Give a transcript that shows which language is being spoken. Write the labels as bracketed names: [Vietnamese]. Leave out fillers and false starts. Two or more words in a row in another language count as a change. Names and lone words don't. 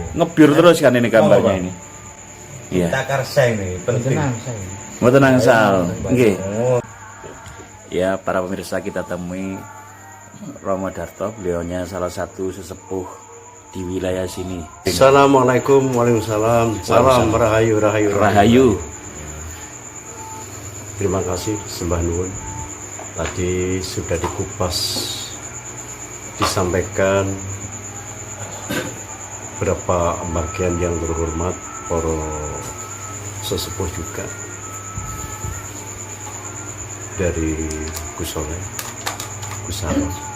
[Indonesian] ngebiur terus kan ini gambarnya Bang. ini. Iya. Cipta karsa ini penting. Mau tenang Sal. Nggih. Oh, Ya para pemirsa kita temui Romo Darto, beliaunya salah satu sesepuh di wilayah sini. [Arabic] السلام عليكم ورحمة الله وبركاته. [Indonesian] Salam rahayu rahayu Rahayu. Terima kasih [Javanese] sembah nuwun. [Indonesian] Tadi sudah dikupas, disampaikan beberapa bagian yang terhormat para sesepuh juga dari Gus Soleh, Gus Alam.